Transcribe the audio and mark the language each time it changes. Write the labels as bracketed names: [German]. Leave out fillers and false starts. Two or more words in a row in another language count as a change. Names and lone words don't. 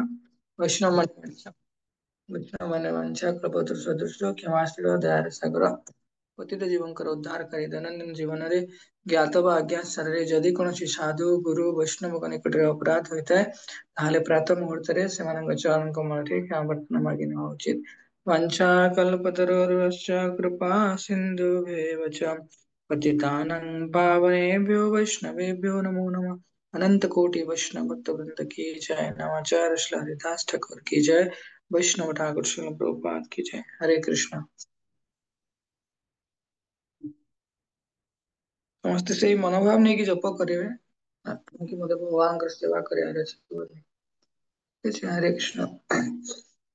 [Odia] ବୈଷ୍ଣବ ମାନେ ବାଞ୍ଛା କଳପତରୁ ସଦୃଶ କ୍ଷମାଶୀଳ ଦୟାର ସାଗର ପତିତ ଜୀବଙ୍କର ଉଦ୍ଧାରକାରୀ ଦୈନନ୍ଦିନ ଜୀବନରେ ଜ୍ଞାତ ବା ଅଜ୍ଞାତ ସ୍ତରରେ ଯଦି କୌଣସି ସାଧୁ ଗୁରୁ ବୈଷ୍ଣବଙ୍କ ନିକଟରେ ଅପରାଧ ହୋଇଥାଏ, ତାହେଲେ ପ୍ରାତଃ ମୁହୂର୍ତ୍ତରେ ସେମାନଙ୍କ ଚରଣ କମଳଠି କ୍ଷମା ପ୍ରାର୍ଥନା ମାଗି ନେବା ଉଚିତ। [Sanskrit] वंशाकल्पतरुर्यश्च कृपा सिन्धुभ्येव च पतितानां पावनेभ्यो वैष्णवेभ्यो नमो नमः। [Hindi] अनंत कोटि वैष्णव भक्त वृंद की जय। नवाचार्य श्री हरिदास ठाकुर की जय। वैष्णव ठाकुर श्री प्रभुपाद की जय। हरे कृष्ण। [Odia] ସମସ୍ତେ ସେଇ ମନୋଭାବ ନେଇକି ଜପ କରିବେ କି ମତେ ଭଗବାନଙ୍କର ସେବା କରିବାର ଅଛି ବୋଲି। ହରେ କୃଷ୍ଣ।